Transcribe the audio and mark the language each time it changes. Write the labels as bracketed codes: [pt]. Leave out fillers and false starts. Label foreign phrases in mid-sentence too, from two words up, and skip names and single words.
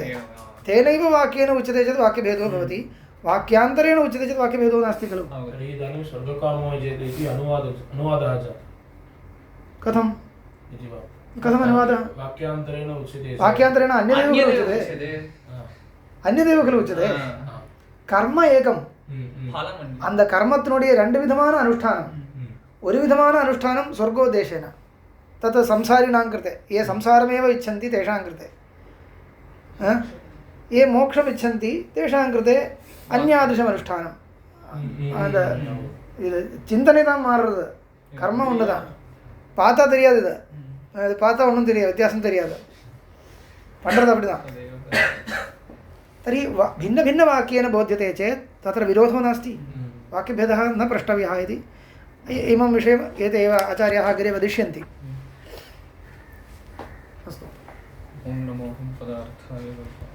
[sa] तेनैव वाक्येन उच्यते चेत् वाक्यभेदो भवति, वाक्यान्तरेण उच्यते चेत् वाक्यभेदो नास्ति खलु। इदानीं स्वर्गकामो जयते इति अनुवादः जातः। कथम् अनुवादः? वाक्यान्तरेण उच्यते। वाक्यान्तरेण अन्यदेव खलु उच्यते। कर्म एकं, [ta] அந்த கர்மத்தினுடைய ரெண்டு விதமான அனுஷ்டானம். ஒரு விதமான அனுஷ்டானம் ஸ்வர்கோதேசேன, [sa] तत् संसारिणां कृते, ये संसारमेव इच्छन्ति तेषां कृते, ये मोक्षम् इच्छन्ति तेषां कृते अन्यादृशम् अनुष्ठानं. [ta] இது சிந்தனை தான் மாறுறது, கர்மம் ஒன்று தான். பார்த்தா தெரியாது, இது பார்த்தா ஒன்றும் தெரியாது, வித்தியாசம் தெரியாது, பண்ணுறது அப்படி தான். [sa] तर्हि भिन्नभिन्नवाक्येन बोध्यते चेत् तत्र विरोधो नास्ति, वाक्यभेदः न प्रष्टव्यः इति। इमं विषयम् एते एव आचार्याः अग्रे वदिष्यन्ति। अस्तु। ॐ नमो पदार्थाय